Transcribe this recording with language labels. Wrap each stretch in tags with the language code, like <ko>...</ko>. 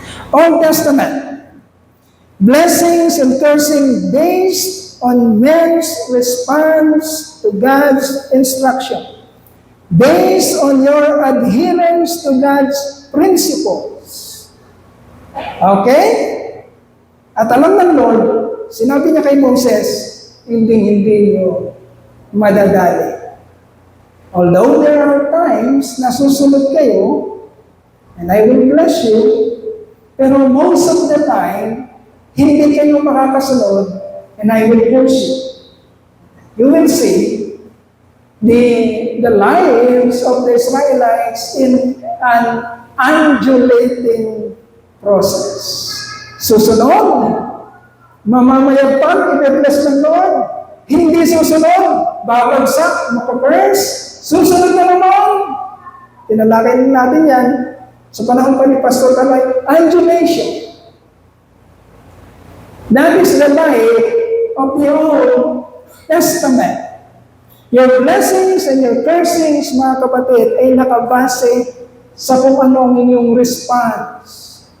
<en>Old Testament. Blessings and cursing based on man's response to God's instruction. Based on your adherence to God's principles. Okay?</en> <tl>At alam ng Lord, sinabi niya kay Moses, hindi niyo madadali.</tl> <en>Although there are times</en> <tl>na susunod kayo,</tl> <en>and I will bless you, pero most of the time,</en> <tl>hindi kayo makakasunod,</tl> <en>and I will curse you. You will see the lives of the Israelites in an undulating process.</en> <tl>Susunod, mamamayagpag, i-bless ng Lord. Hindi susunod, babagsak, makapurse. Susunod na naman. Tinalakay natin yan sa panahon pa ni Pastor Kalay, undulation.</tl> <en>That is the life of the Old Testament. Your blessings and your cursings,</en> <tl>mga kapatid, ay nakabase sa kung ano ang inyong response.</tl>